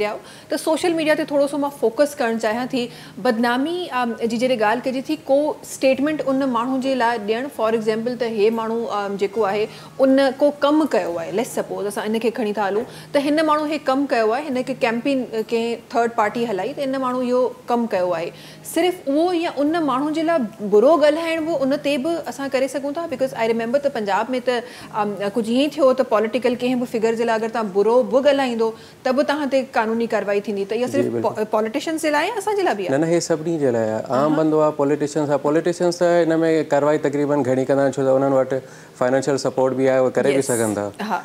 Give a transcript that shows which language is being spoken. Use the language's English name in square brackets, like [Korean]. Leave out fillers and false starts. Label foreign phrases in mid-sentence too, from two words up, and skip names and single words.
[Sindhi] रहिया हो त [English] social media [Sindhi] ते थोरो सो मां फोकस करणु चाहियां थी, बदनामी जी जॾहिं ॻाल्हि कजे थी को स्टेटमेंट उन माण्हू जे लाइ ॾियणु, [English] for example [Sindhi] त हे माण्हू जेको आहे उन को कमु कयो आहे, [English] let's suppose [Sindhi] असां इनखे खणी था हलूं त हिन माण्हू हे कमु कयो आहे, हिन खे कैंपेन कंहिं [English] third party [Sindhi] हलाई त हिन माण्हू इहो कमु कयो आहे, सिर्फ़ु उहो या उन माण्हू जे लाइ बुरो ॻाल्हाइण बि उन ते बि असां करे सघूं था? [English] because I remember [Sindhi] त पंजाब में त कुझु ईअं ई थियो त पॉलिटिकल कंहिं बि फिगर जे लाइ अगरि तव्हां बुरो बि ॻाल्हाईंदो त बि तव्हां ते कानूनी कार्रवाई थींदी, त इहा सिर्फ़ु पॉलिटिशियंस जे लाइ असांजे लाइ बि आहे? न, हे सभिनी जे लाइ आहे। आम बंदो आहे, पॉलिटिशियंस त हिन में कार्रवाई तक़रीबन घणी कंदा आहिनि छो त उन्हनि वटि [English] financial support [Sindhi] बि आहे, उहे करे बि सघनि था।